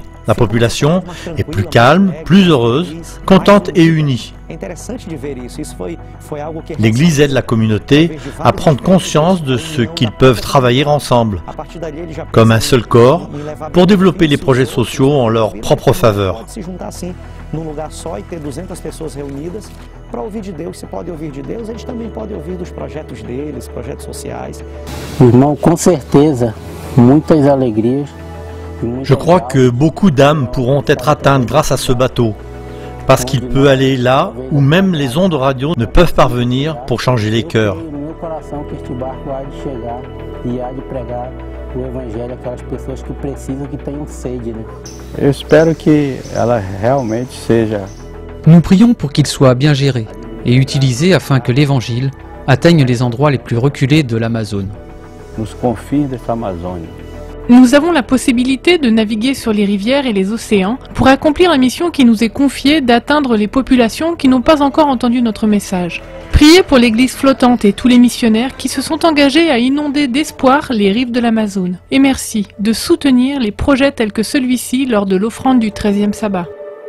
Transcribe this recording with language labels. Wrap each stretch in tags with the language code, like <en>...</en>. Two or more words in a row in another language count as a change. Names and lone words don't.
<fr>La population est plus calme, plus heureuse, contente et unie. L'Église aide la communauté à prendre conscience de ce qu'ils peuvent travailler ensemble, comme un seul corps, pour développer les projets sociaux en leur propre faveur.</fr> <pt>Num lugar só e ter 200 pessoas reunidas para ouvir de Deus. Se pode ouvir de Deus, eles também podem ouvir dos projetos deles, projetos sociais. Irmão, com certeza, muitas alegrias.</pt> <fr>Je crois que beaucoup d'âmes pourront être atteintes grâce à ce bateau, parce qu'il peut aller là où même les ondes radio ne peuvent parvenir pour changer les cœurs.</fr> <pt>O evangelho àquelas pessoas que precisam, que tenham sede, né? Eu espero que ela realmente seja.</pt> <fr>Nous prions pour qu'il soit bien géré et utilisé afin que l'évangile atteigne les endroits les plus reculés de l'Amazone.</fr> <pt>Nos confins dessa Amazônia.</pt> <fr>Nous avons la possibilité de naviguer sur les rivières et les océans pour accomplir la mission qui nous est confiée d'atteindre les populations qui n'ont pas encore entendu notre message. Priez pour l'église flottante et tous les missionnaires qui se sont engagés à inonder d'espoir les rives de l'Amazone. Et merci de soutenir les projets tels que celui-ci lors de l'offrande du 13e sabbat.</fr>